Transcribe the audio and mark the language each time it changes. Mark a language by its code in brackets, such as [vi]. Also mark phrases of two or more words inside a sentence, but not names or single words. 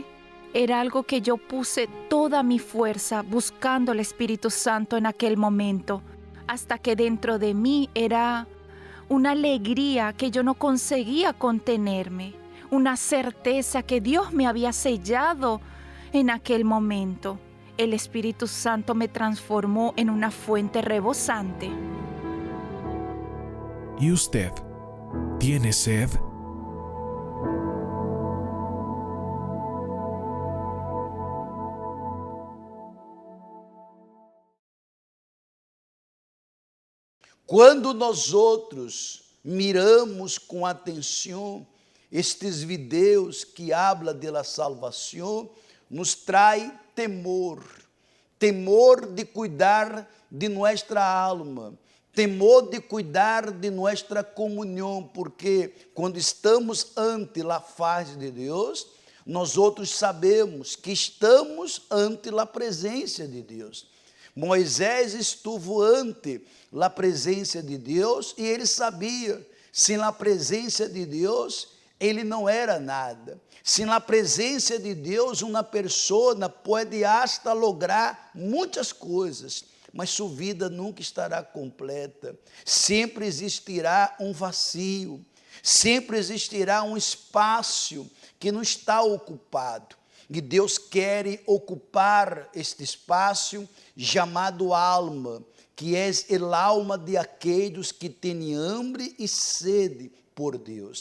[es] Era algo que yo puse toda mi fuerza buscando el Espíritu Santo en aquel momento, hasta que dentro de mí era una alegría que yo no conseguía contenerme, una certeza que Dios me había sellado en aquel momento. El Espíritu Santo me transformó en una fuente rebosante. ¿Y usted tiene sed? [pt] Quando nós outros miramos com atenção estes vídeos que [es] habla de [pt] la salvação, nos trai temor, temor de cuidar de nossa alma, temor de cuidar de nossa comunhão, porque quando estamos ante a face de Deus, nós outros sabemos que estamos ante a presença de Deus. Moisés estuvo ante a presença de Deus e ele sabia, sem a presença de Deus, ele não era nada. Sem a presença de Deus, uma pessoa pode [es] hasta lograr [pt] muitas coisas, mas sua vida nunca estará completa. Sempre existirá um vazio, sempre existirá um espaço que não está ocupado. E Deus quer ocupar este espaço chamado alma, que é a alma de aqueles que têm hambre e sede por Deus.